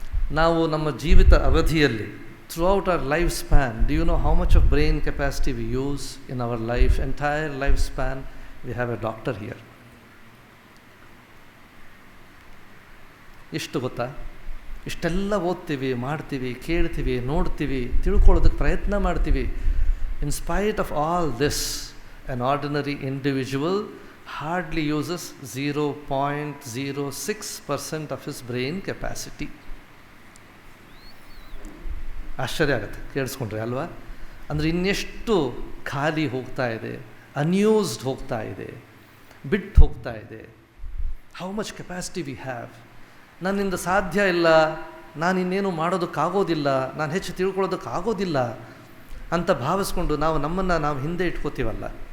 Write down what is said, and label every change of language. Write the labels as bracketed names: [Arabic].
[Kannada] ನಾವು ನಮ್ಮ ಜೀವಿತ ಅವಧಿಯಲ್ಲಿ [English] Throughout our life span, do you know how much of brain capacity we use in our life, entire life span? We have a doctor here. [Kannada] ಇಷ್ಟು ಗೊತ್ತಾ? ಇಷ್ಟೆಲ್ಲ ಓದ್ತೀವಿ, ಮಾಡ್ತೀವಿ, ಕೇಳ್ತೀವಿ, ನೋಡ್ತೀವಿ, ತಿಳ್ಕೊಳ್ಳೋದಕ್ಕೆ ಪ್ರಯತ್ನ ಮಾಡ್ತೀವಿ. [English] In spite of all this, an ordinary individual hardly uses 0.06% of his brain capacity. [Kannada] ಆಶ್ಚರ್ಯ ಆಗುತ್ತೆ ಕೇಳಿಸ್ಕೊಂಡ್ರೆ ಅಲ್ವಾ? ಅಂದರೆ ಇನ್ನೆಷ್ಟು ಖಾಲಿ ಹೋಗ್ತಾ ಇದೆ, ಅನ್ಯೂಸ್ಡ್ ಹೋಗ್ತಾ ಇದೆ, ಬಿಟ್ಟು ಹೋಗ್ತಾ ಇದೆ. [English] How much capacity we have. [Kannada] ನನ್ನಿಂದ ಸಾಧ್ಯ ಇಲ್ಲ, ನಾನು ಇನ್ನೇನು ಮಾಡೋದಕ್ಕಾಗೋದಿಲ್ಲ, ನಾನು ಹೆಚ್ಚು ತಿಳ್ಕೊಳ್ಳೋದಕ್ಕಾಗೋದಿಲ್ಲ ಅಂತ ಭಾವಿಸ್ಕೊಂಡು ನಮ್ಮನ್ನು ನಾವು ಹಿಂದೆ ಇಟ್ಕೋತೀವಲ್ಲ.